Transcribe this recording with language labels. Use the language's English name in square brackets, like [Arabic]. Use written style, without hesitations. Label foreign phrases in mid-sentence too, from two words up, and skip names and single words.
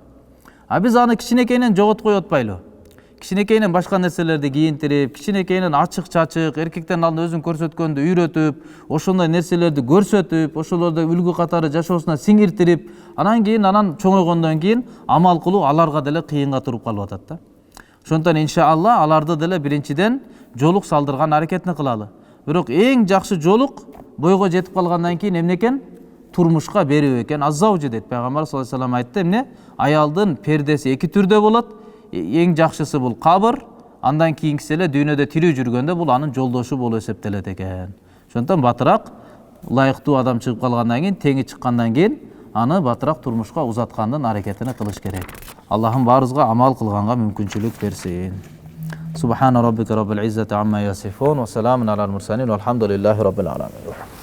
[Kyrgyz] Биз аны кичинекейинен жоготкой атпайлы. Кичинекейинен башка нерселерди кийинтирип, кичинекейинен ачык-чачык, эркектен алдында өзүн көрсөткөндү үйрөтүп, ошондой нерселерди көрсөтүп, ошолорду үлгү катары жашоосуна сиңиртирип, анан кийин чоңойгондон кийин амал кылуу аларга деле кыйынга туруп калып атат да. Ошондон иншалла аларды деле биринчиден жолук салдырган аракетин кылалы. Бирок эң жакшы жолук бойго жетип калгандан кийин эмне экен? Турмушка берүү экен. Аззаужи дейт Пейгамбер [Arabic] صلى الله عليه وسلم [Kyrgyz] айтты, эмне? Аялдын пердеси эки түрдө болот. Эң жакшысы бул кабыр, андан кийинкиси эле дүйнөдө тирүү жүргөндө бул анын жолдошу болуп эсептелет экен. Ошондон батыраак ылайыктуу адам чыгып калгандан кийин, теңи чыккандан кийин аны батыраак турмушка узаткандын аракетин кылыш керек. Аллахым баарыбызга амал кылганга мүмкүнчүлүк берсин. [Arabic] سبحان ربك رب العزة عما يصفون وسلام على المرسلين والحمد لله رب العالمين.